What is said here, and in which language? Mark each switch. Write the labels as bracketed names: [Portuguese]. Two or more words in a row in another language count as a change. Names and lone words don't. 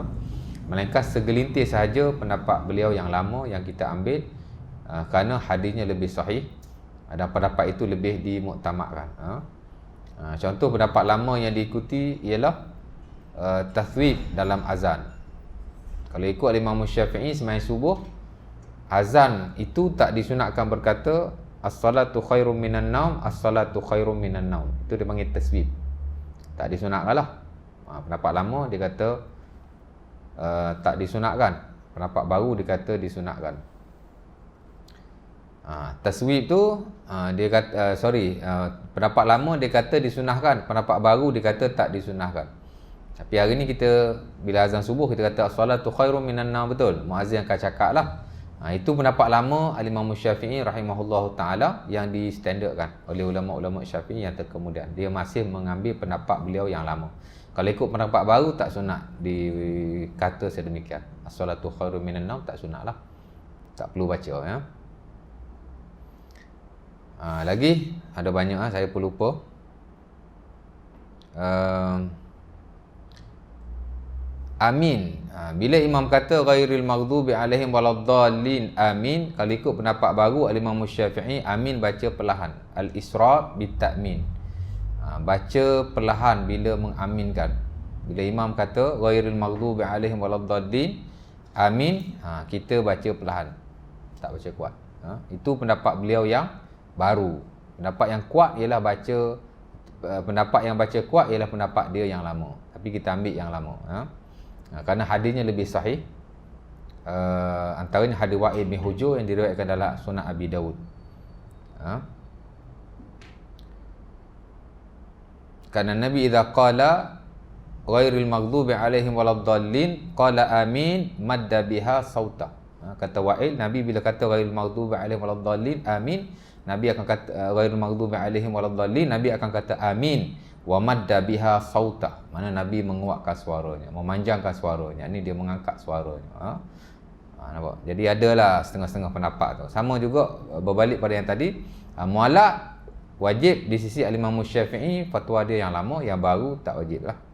[Malay] Melainkan segelintir sahaja pendapat beliau yang lama yang kita ambil, kerana hadisnya lebih sahih dan pendapat itu lebih dimuktamadkan. Contoh pendapat lama yang diikuti ialah tathwib dalam azan. Kalau ikut Imam Syafi'i sembahyang subuh, azan itu tak disunatkan berkata [Arabic] الصلاة خير من النوم, الصلاة خير من النوم. [Malay] Itu dia panggil tasbih. Tak disunatkan lah. Pendapat lama dia kata tak disunatkan. Pendapat baru dia kata disunatkan. Taswib tu dia kata pendapat lama dia kata disunahkan, pendapat baru dia kata tak disunahkan. Tapi hari ni kita bila azan subuh kita kata [Arabic] الصلاة خير من النوم, [Malay] betul. Muazzin akan cakap lah. Itu pendapat lama Al-Imam Syafi'i [Arabic] رحمه الله تعالى [Malay] yang distandardkan oleh ulama-ulama Syafi'i yang terkemudian. Dia masih mengambil pendapat beliau yang lama. Kalau ikut pendapat baru tak sunat dikata sedemikian. [Arabic] الصلاة خير من النوم [Malay] tak sunat lah. Tak perlu baca ya. Lagi ada banyak saya pun lupa. Amin. Bila imam kata [Arabic] غير المغضوب عليهم ولا الضالين, [Malay] amin. Kalau ikut pendapat baru Al-Imam Syafi'i, amin baca perlahan. [Arabic] الإسرار بالتأمين. [Malay] Baca perlahan bila mengaminkan. Bila imam kata [Arabic] غير المغضوب عليهم ولا الضالين, [Malay] amin, kita baca perlahan. Tak baca kuat. Itu pendapat beliau yang baru. Pendapat yang kuat ialah pendapat yang baca kuat ialah pendapat dia yang lama. Tapi kita ambil yang lama. Kerana hadisnya lebih sahih. Antaranya hadis Wa'il bin Hujur yang diriwayatkan dalam Sunan Abi Dawud. Kerana Nabi [Arabic] إذا قال غير المغضوب عليهم ولا الضالين قال آمين مد بها صوته. [Malay] Kata Wa'il, Nabi bila kata [Arabic] غير المغضوب عليهم ولا الضالين, [Malay] amin, Nabi akan kata [Arabic] غير المغضوب عليهم ولا الضالين, [Malay] Nabi akan kata [Arabic] آمين ومد بها صوته. [Malay] Mana Nabi menguatkan suaranya, memanjangkan suaranya. Ini dia mengangkat suaranya. Nampak? Jadi adalah setengah-setengah pendapat tu. Sama juga berbalik pada yang tadi, mualak wajib di sisi Al-Imam Syafi'i, fatwa dia yang lama, yang baru tak wajib lah.